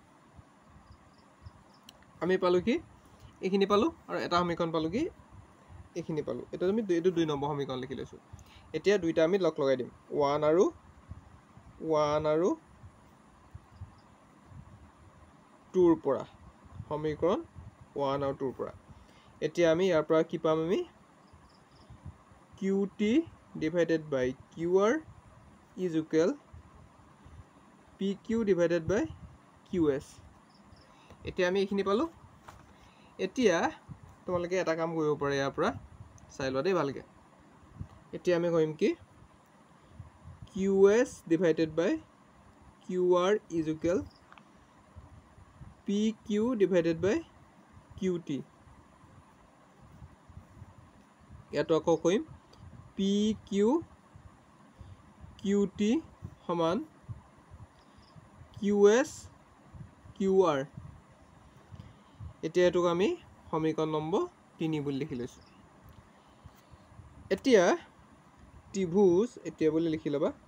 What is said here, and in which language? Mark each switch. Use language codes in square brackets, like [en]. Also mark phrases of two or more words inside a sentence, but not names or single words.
[as] আমি পালো কি এইখিনি পালো আৰু এটা সমীকৰণ পালো কি এইখিনি পালো এটা আমি এইটো 2 নম্বৰ সমীকৰণ লিখি লৈছো এতিয়া দুইটা আমি লগ লগাই দিম 1 আৰু 2 ৰ পৰা সমীকৰণ 1 আৰু 2 ৰ পৰা এতিয়া আমি ইয়াৰ পৰা কি পাম আমি [en] QT divided by QR is equal PQ divided by QS [as] এতিয়া আমি এইখিনি পালো এতিয়া তোমালোকে এটা কাম কৰিব পাৰে ইয়াৰ পৰা চাই লোৱা দেই ভালকে এতিয়া আমি কৰিম কি [en] QS divided by QR is equal PQ divided by QT [as] ইয়াতো আকৌ কৰিম PQ QT সমান QS QR এতিয়া এটোক আমি সমীকৰণ নম্বৰ 3 বুলি লিখি লৈছো এতিয়া ত্ৰিভুজ এতিয়া বুলি লিখি লবা